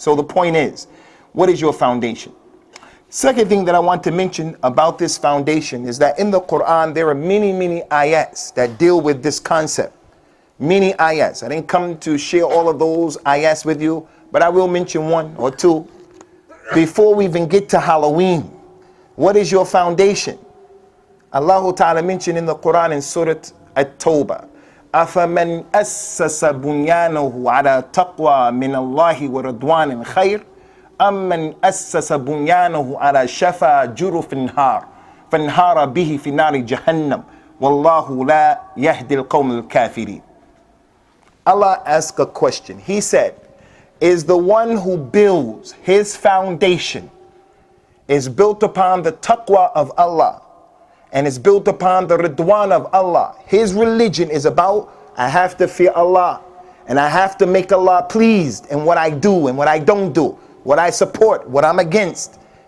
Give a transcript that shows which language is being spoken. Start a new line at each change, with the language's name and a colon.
English: So the point is, what is your foundation? Second thing that I want to mention about this foundation is that in the Quran, there are many ayats that deal with this concept. Many ayats. I didn't come to share all of those ayats with you, but I will mention one or two. Before we even get to Halloween, what is your foundation? Allah Ta'ala mentioned in the Quran in Surah At-Tawbah,
Arabic: أَفَمَنْ أَسَّسَ بُنْيَانَهُ عَلَى تَقْوَى مِنَ اللَّهِ وَرَضْوَانٍ خَيْرٍ أَمَّنْ أَسَّسَ بُنْيَانَهُ عَلَى شَفَا جُرُفٍ نَارٍ فَانْهَارَ بِهِ فِي نَارِ جَهَنَّمَ وَاللَّهُ لَا يَهْدِي الْقَوْمَ الْكَافِرِينَ.
English: Allah asked a question. He said, is the one who builds his foundation is built upon the taqwa of Allah and is built upon the ridwan of Allah. His religion is about, I have to fear Allah and I have to make Allah pleased in what I do and what I don't do, what I support, what I'm against.